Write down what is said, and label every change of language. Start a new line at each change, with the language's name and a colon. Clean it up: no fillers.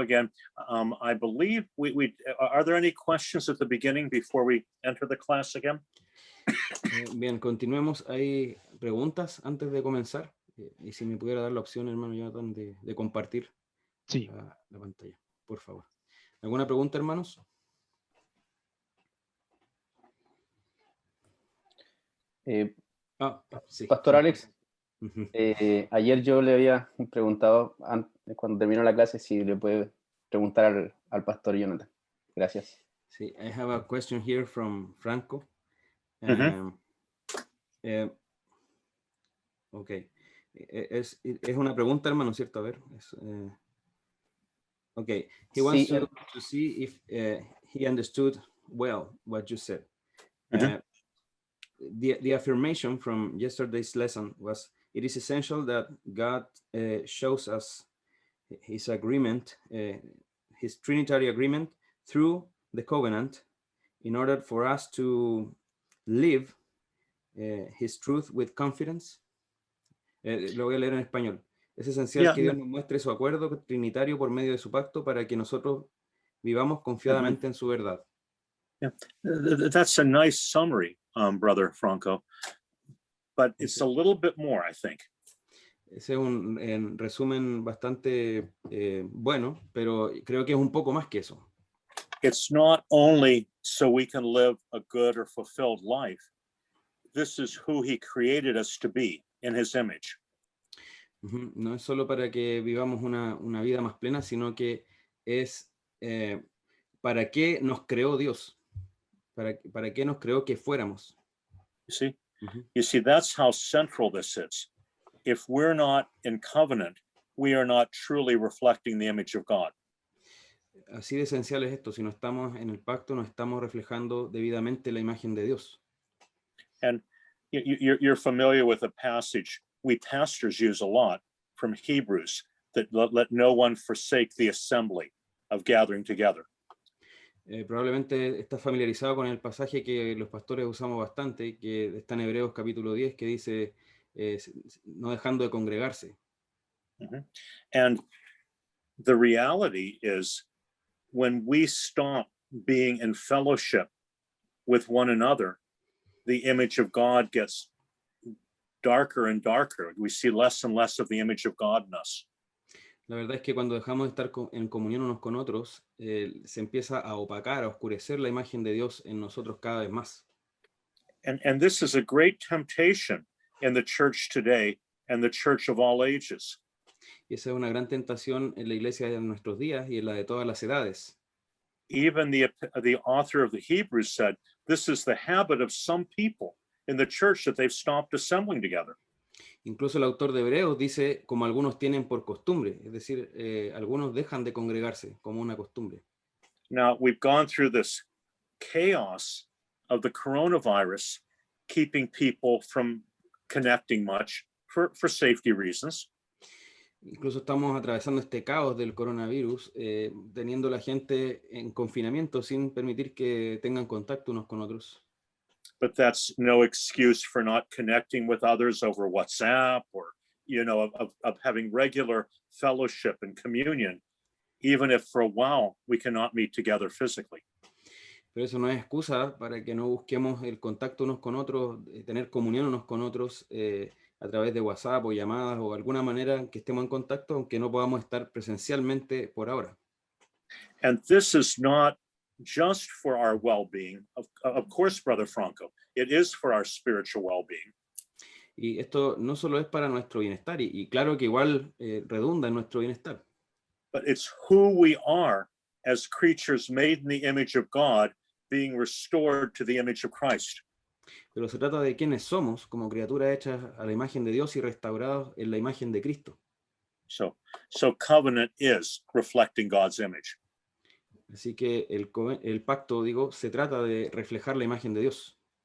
English: Again, I believe are there any questions at the beginning before we enter the class again?
Spanish: Bien, continuemos. ¿Hay preguntas antes de comenzar? Y si me pudiera dar la opción, hermano Jonathan, de compartir sí. la pantalla, por favor. ¿Alguna pregunta, hermanos? Sí. Pastor Alex, ayer yo le había preguntado, cuando terminó la clase, si le puede preguntar al pastor Jonathan. Gracias.
English: Sí, I have a question here from Franco. Okay.
Spanish: Es una pregunta, hermano, ¿cierto? A ver.
English: Okay. He wants to see if he understood well what you said. The affirmation from yesterday's lesson was, it is essential that God shows us his agreement, his Trinitary agreement through the covenant in order for us to live his truth with confidence.
Spanish: Lo voy a leer en español. Es esencial que Dios nos muestre su acuerdo trinitario por medio de su pacto para que nosotros vivamos confiadamente en su verdad.
English: Yeah, that's a nice summary, Brother Franco, but it's a little bit more, I think.
Spanish: Ese es un resumen bastante bueno, pero creo que es un poco más que eso.
English: It's not only so we can live a good or fulfilled life. This is who he created us to be in his image.
Spanish: No es solo para que vivamos una vida más plena, sino que es para qué nos creó Dios, para qué nos creó que fuéramos.
English: You see, that's how central this is. If we're not in covenant, we are not truly reflecting the image of God.
Spanish: Así de esencial es esto. Si no estamos en el pacto, no estamos reflejando debidamente la imagen de Dios.
English: And you're familiar with a passage we pastors use a lot from Hebrews, that let no one forsake the assembly of gathering together.
Spanish: Probablemente está familiarizado con el pasaje que los pastores usamos bastante, que está en Hebreos capítulo 10, que dice, no dejando de congregarse.
English: And the reality is, when we stop being in fellowship with one another, the image of God gets darker and darker. We see less and less of the image of God in us.
Spanish: La verdad es que cuando dejamos de estar en comunión unos con otros, se empieza a opacar, a oscurecer la imagen de Dios en nosotros cada vez más.
English: And this is a great temptation in the church today and the church of all ages.
Spanish: Y esa es una gran tentación en la iglesia de nuestros días y en la de todas las edades.
English: Even the author of the Hebrews said, this is the habit of some people in the church, that they've stopped assembling together.
Spanish: Incluso el autor de Hebreos dice, como algunos tienen por costumbre, es decir, algunos dejan de congregarse como una costumbre.
English: Now, we've gone through this chaos of the coronavirus, keeping people from connecting much for safety reasons.
Spanish: Incluso estamos atravesando este caos del coronavirus, teniendo la gente en confinamiento sin permitir que tengan contacto unos con otros.
English: But that's no excuse for not connecting with others over WhatsApp, or, you know, of having regular fellowship and communion, even if for a while we cannot meet together physically.
Spanish: Pero eso no es excusa para que no busquemos el contacto unos con otros, tener comunión unos con otros, a través de WhatsApp o llamadas o alguna manera que estemos en contacto, aunque no podamos estar presencialmente por ahora.
English: And this is not just for our well-being. Of course, Brother Franco, it is for our spiritual well-being.
Spanish: Y esto no solo es para nuestro bienestar, y claro que igual redunda en nuestro bienestar,
English: But it's who we are as creatures made in the image of God, being restored to the image of Christ.
Spanish: pero se trata de quiénes somos como criaturas hechas a la imagen de Dios y restaurados en la imagen de Cristo.
English: So covenant is reflecting God's image.
Spanish: Así que el pacto, digo, se trata de reflejar la imagen de Dios.